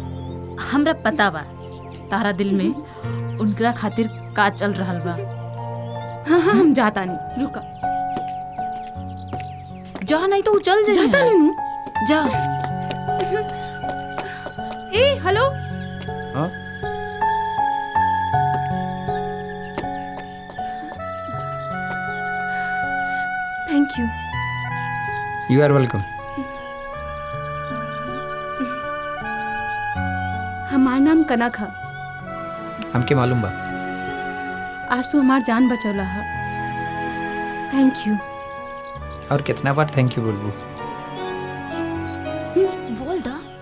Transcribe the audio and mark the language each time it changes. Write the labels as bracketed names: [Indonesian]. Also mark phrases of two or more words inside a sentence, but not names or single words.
[Bhojpuri] हमरा पता बा तारा दिल में उनकरा खातिर का चल रहल बा। हाँ हाँ, हम जाता नहीं, रुका। जा नहीं तो चल जाए। जाता नहीं नू। जा। ए हेलो। हाँ? [English] thank you. you are welcome. [Bhojpuri] हमार नाम कनक है। हमके मालूम बा। आज तू हमार जान बचौला है। [English] thank you. [Bhojpuri] और कितना बार [English] thank you [Bhojpuri] बोलबू? बोल दा।